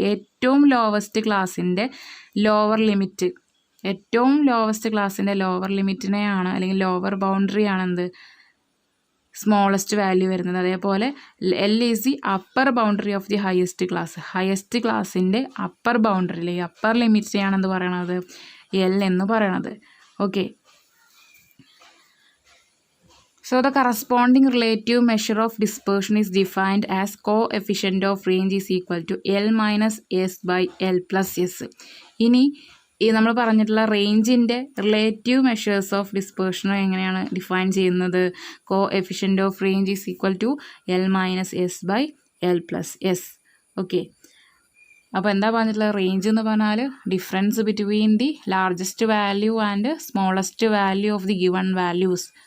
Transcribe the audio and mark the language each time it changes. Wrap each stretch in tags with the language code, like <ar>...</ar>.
<ml>ഏറ്റവും ലോവസ്റ്റ് ക്ലാസ്സിൻ്റെ lower limit, ഏറ്റവും ലോവസ്റ്റ് ക്ലാസ്സിൻ്റെ ലോവർ ലിമിറ്റിനെയാണ് അല്ലെങ്കിൽ ലോവർ ബൗണ്ടറി ആണെന്ത്?</ml> <en>smallest value</en> <ml>വരുന്നത്. അതേപോലെ</ml> <en>L is the upper boundary of the highest class.</en> <ml>Highest ക്ലാസ്സിൻ്റെ അപ്പർ ബൗണ്ടറി, ഈ അപ്പർ ലിമിറ്റിനെയാണെന്ന് പറയണത് എൽ എന്ന് പറയണത്. Okay,</ml> <en>so the corresponding relative measure of dispersion is defined as coefficient of range is equal to L minus S by L plus S.</en> <ml>ഇനി ഈ നമ്മൾ പറഞ്ഞിട്ടുള്ള റേഞ്ചിൻ്റെ relative measures of ഡിസ്പേർഷനും എങ്ങനെയാണ് define ചെയ്യുന്നത്?</ml> <en>Coefficient of range is equal to L minus S by L plus S.</en> <ml>Okay, അപ്പോൾ എന്താ പറഞ്ഞിട്ടുള്ളത്? Range എന്ന് പറഞ്ഞാൽ</ml> <en>Difference between the largest value and smallest value of the given values.</en>